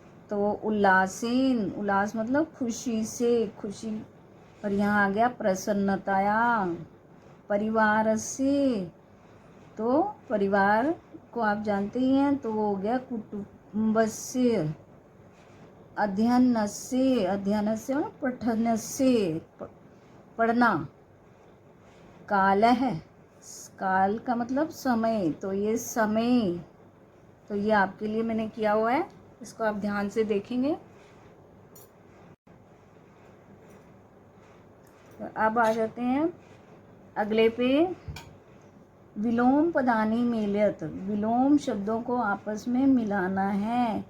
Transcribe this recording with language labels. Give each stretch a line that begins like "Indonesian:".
Hindi: तो उल्लासेन, उल्लास मतलब खुशी से, खुशी, और यहाँ आ गया प्रसन्नताया। परिवार से, तो परिवार को आप जानते ही हैं, तो वो हो गया कुटुम्बस्य। अध्ययनस्य, अध्ययनस्य मतलब पठनस्य, पढ़ना। कालः, काल का मतलब समय, तो ये समय, तो ये आपके लिए मैंने किया हुआ है, इसको आप ध्यान से देखेंगे। तो अब आ जाते हैं अगले पे।
Sanskrit: विलोम पदानी मेलयत,
Hindi: विलोम शब्दों को आपस में मिलाना है।